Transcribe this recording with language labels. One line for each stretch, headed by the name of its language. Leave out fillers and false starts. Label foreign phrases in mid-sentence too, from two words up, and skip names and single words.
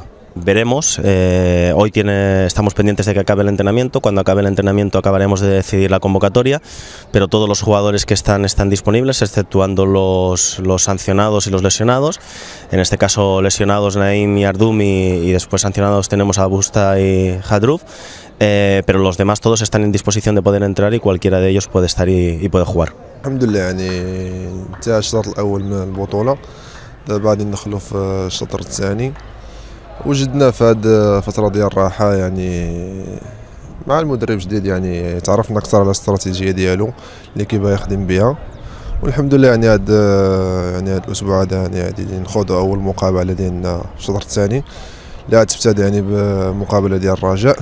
Spanish: Veremos, hoy estamos pendientes de que acabe el entrenamiento, cuando acabe el entrenamiento acabaremos de decidir la convocatoria, pero todos los jugadores que están disponibles, exceptuando los sancionados y los lesionados, en este caso lesionados Naim y Ardum y después sancionados tenemos a Busta y Hadruf, pero los demás todos están en disposición de poder entrar y cualquiera de ellos puede estar y puede jugar.
Arabic: Alhamdulillah, يعني انتهى الشوط الأول من البطولة، دابا غادي ندخلوا في الشوط الثاني. وجدنا في هذه الفترة ديال الراحة يعني مع المدرب جديد يعني تعرفنا أكثر على الاستراتيجية ديالو اللي كيبغي يخدم بها، والحمد لله يعني هذا الأسبوع هذا يعني غادي نخوضوا أول مقابلة ديالنا في الشوط الثاني اللي غتبتدي يعني بمقابلة ديال الرجاء.